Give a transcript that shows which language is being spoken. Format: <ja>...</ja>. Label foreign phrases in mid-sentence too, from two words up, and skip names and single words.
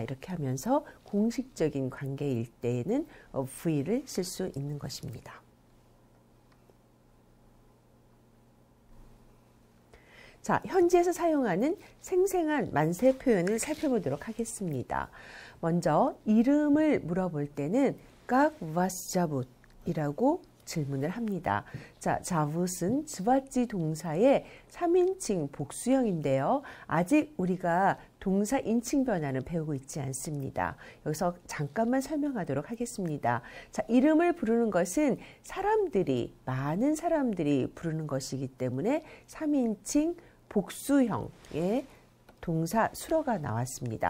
<ko>이렇게 하면서 공식적인 관계일 때에는 V를 쓸 수 있는 것입니다. 자, 현지에서 사용하는 생생한 만세 표현을 살펴보도록 하겠습니다. 먼저 이름을 물어볼 때는</ko> <ru>как вас зовут?</ru> <ko>이라고 질문을 합니다. 자, 자붓은 즈바찌 동사의 3인칭 복수형인데요. 아직 우리가 동사 인칭 변화는 배우고 있지 않습니다. 여기서 잠깐만 설명하도록 하겠습니다. 자, 이름을 부르는 것은 사람들이, 많은 사람들이 부르는 것이기 때문에 3인칭 복수형의 동사 수러가 나왔습니다.</ko>